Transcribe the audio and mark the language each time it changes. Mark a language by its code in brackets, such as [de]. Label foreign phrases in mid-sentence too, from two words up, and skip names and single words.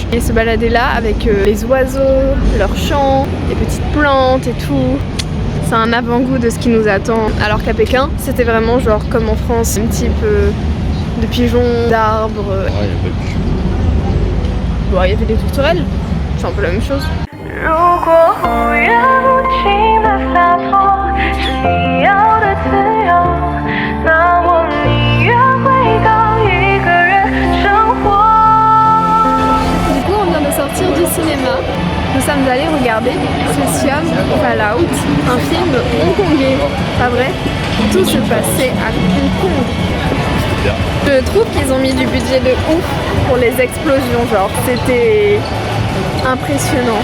[fr] Et se balader là avec les oiseaux, leurs chants, les petites plantes et tout. C'est un avant-goût de ce qui nous attend. Alors qu'à Pékin, c'était vraiment genre comme en France, un type de pigeons, d'arbres. Ouais, il y avait plus. Bon, il y avait des tourterelles, c'est un peu la même chose. [zh] 如果忽然无情的洒脱是你要的自由，那我宁愿回到一个人生活。 [fr] Du coup, on vient de sortir du cinéma. Nous sommes allés regarder Siam Fallout, un film hongkongais. Pas vrai? Tout se passait à Hong Kong. Je trouve qu'ils ont mis du budget de ouf pour les explosions, genre c'était impressionnant.